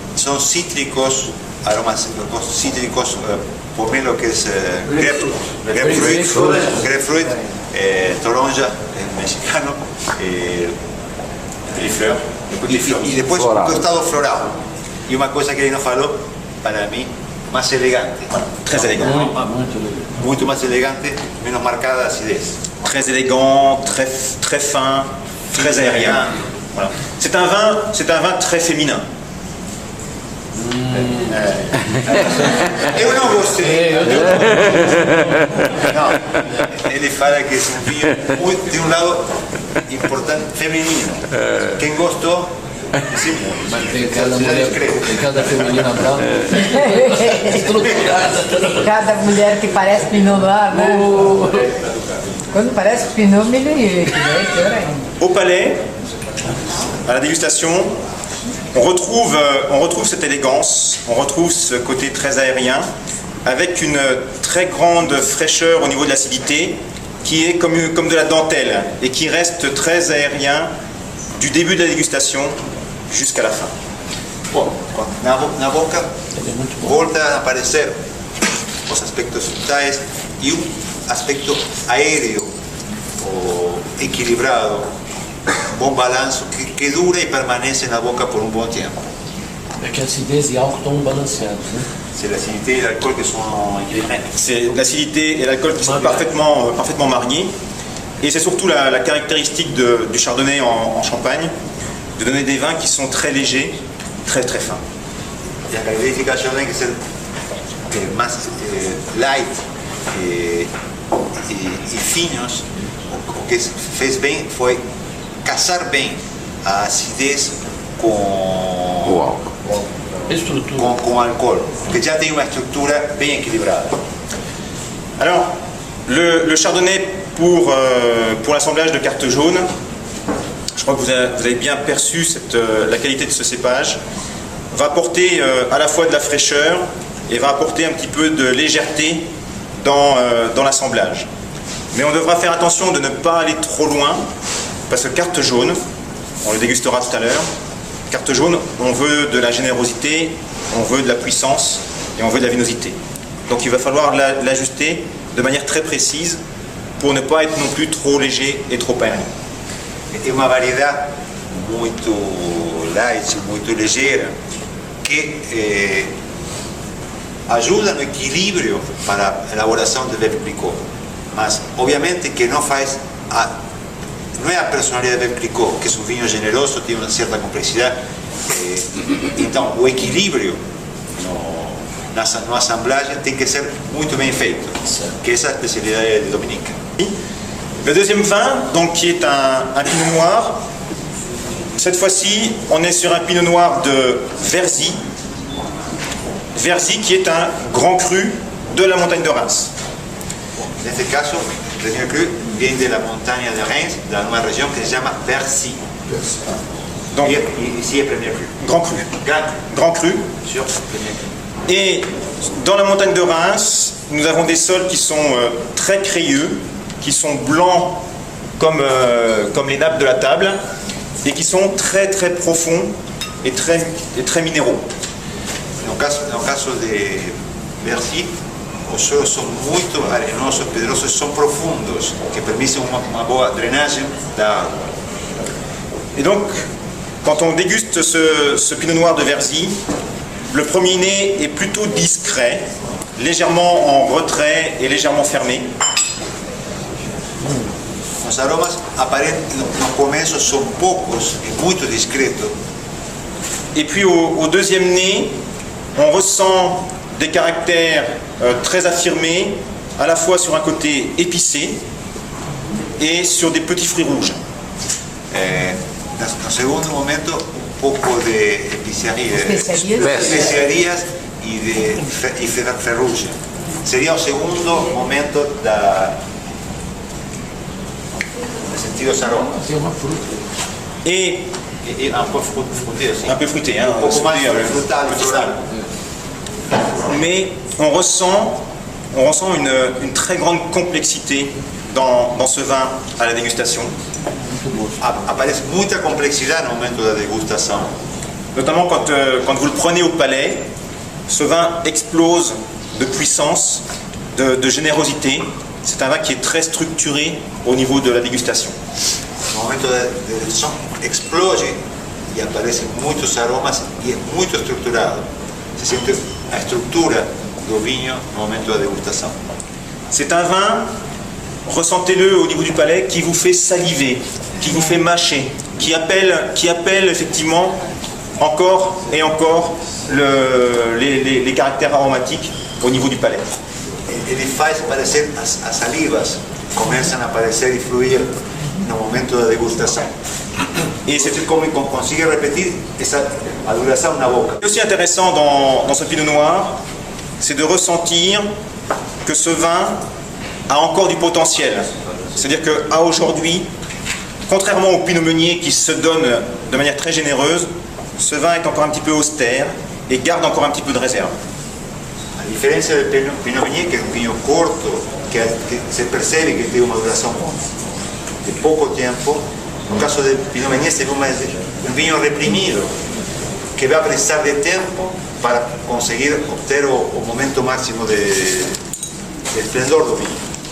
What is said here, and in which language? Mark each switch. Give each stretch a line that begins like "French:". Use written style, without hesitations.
Spanish: son cítricos, aromas cítricos, pomelo que es grapefruit, toronja en mexicano, y después un tostado floral. Y una cosa que él nos faló, para mí, más elegante.
French: Très élégant.
Spanish: Mucho más elegante, menos marcada acidez.
French: Très élégant, très fin, très aérien. Voilà. C'est un vin très féminin.
Portuguese: Eu não gostei. Não, ele fala que é um vinho muito, de um lado importante, feminino. Quem gostou, sim, Mas tem cada feminina brava. Estruturada. Cada mulher que parece Pinot Noir, né? Quando parece Pinot Meunier, que daí é pior ainda.
French: Au palais, à la dégustation, on retrouve cette élégance, on retrouve ce côté très aérien, avec une très grande fraîcheur au niveau de l'acidité, qui est comme de la dentelle, et qui reste très aérien du début de la dégustation jusqu'à la fin.
Portuguese: bom, na boca volta a aparecer os aspectos frutais e um aspecto aéreo, ou equilibrado, bom balanço que dura e permanece na boca por um bom tempo. É que acidez e álcool estão balanceados, né?
French: C'est l'acidité et l'alcool qui sont équilibrés. C'est l'acidité et l'alcool qui sont parfaitement mariés. Et c'est surtout la caractéristique du chardonnay en Champagne, de donner des vins qui sont très légers, très très fins.
Spanish: La característica del Chardonnay que es más light
Portuguese: e finos, o que fez bem foi casar bem a acidez com Estrutura. com álcool, que já tem uma estrutura bem equilibrada.
French: Alors, le chardonnay pour l'assemblage de Carte Jaune, je crois que vous avez bien perçu la qualité de ce cépage, va apporter à la fois de la fraîcheur et va apporter un petit peu de légèreté dans l'assemblage. Mais on devra faire attention de ne pas aller trop loin, parce que Carte Jaune, on le dégustera tout à l'heure, Carte Jaune, on veut de la générosité, on veut de la puissance et on veut de la vinosité. Donc il va falloir l'ajuster de manière très précise pour ne pas être non plus trop léger et trop aérien.
Portuguese: É uma variedade muito light, muito ligeira, que ajuda no equilíbrio para a elaboração de Veuve Clicquot. Mas, obviamente, que não faz não é a personalidade de Veuve Clicquot, que é um vinho generoso, tem uma certa complexidade. Então, o equilíbrio na assemblagem tem que ser muito bem feito, que essa é a especialidade de Dominique.
French: Le deuxième vin, donc, qui est un pinot noir, cette fois-ci, on est sur un pinot noir de Verzy. Verzy qui est un grand cru de la montagne de Reims.
Portuguese: Neste caso, o Premier Cru vem da montanha de Reims, de uma região que se chama Verzy.
French: Donc,
Portuguese: E ici é Premier Cru.
French: grand cru. Grand cru. Sur Premier Cru. Et dans la montagne de Reims, nous avons des sols qui sont très crayeux, qui sont blancs comme les nappes de la table, et qui sont très très profonds et très minéraux.
Portuguese: No caso de Verzy, os solos são muito arenosos, pedrosos, são profundos, que permitem uma boa drenagem da água.
French: Et donc, quand on déguste ce pinot noir de Verzy, le premier nez est plutôt discret, légèrement en retrait et légèrement fermé.
Portuguese: Os aromas no começo são poucos e muito discretos.
French: Et puis au deuxième nez, on ressent des caractères très affirmés, à la fois sur un côté épicé et sur des petits fruits rouges.
Portuguese: No segundo momento, um pouco de especiarias e de ferrugem. Seria o segundo momento de sentir os aromas. Tem uma fruta.
French: Et Un peu fruité aussi. un peu fruité, hein, Un peu más fruité,
Portuguese: frutal.
French: mais on ressent une très grande complexité dans ce vin à la dégustation.
Portuguese: Aparece muita complexidade no momento da degustação.
French: notamment quand vous le prenez au palais, ce vin explose de puissance, de générosité. C'est un vin qui est très structuré au niveau de la dégustation.
Spanish: No momento del son explode y aparecen muchos aromas y es muy estructurado. Se siente la estructura
Portuguese: do vinho no momento da degustação.
French: C'est un vin, ressentez-le au niveau du palais, qui vous fait saliver, qui vous fait mâcher, qui appelle effectivement encore et encore les caractères aromatiques au niveau du palais.
Portuguese: Ele faz aparecer as salivas, começam a aparecer e fluir no momento da degustação.
French: Et c'est
Portuguese: Você consegue repetir essa duração na boca.
French: aussi intéressant dans ce pinot noir, c'est de ressentir que ce vin a encore du potentiel. C'est-à-dire qu'à aujourd'hui, contrairement au pinot meunier qui se donne de manière très généreuse, ce vin est encore un petit peu austère et garde encore un petit peu de réserve.
Portuguese: A diferença do Pinot Meunier, que é um vinho curto, que se percebe que tem uma duração de pouco tempo, no caso do Pinot Meunier se vê um vinho reprimido, que vai precisar de tempo para conseguir obter o momento máximo de esplendor do vinho.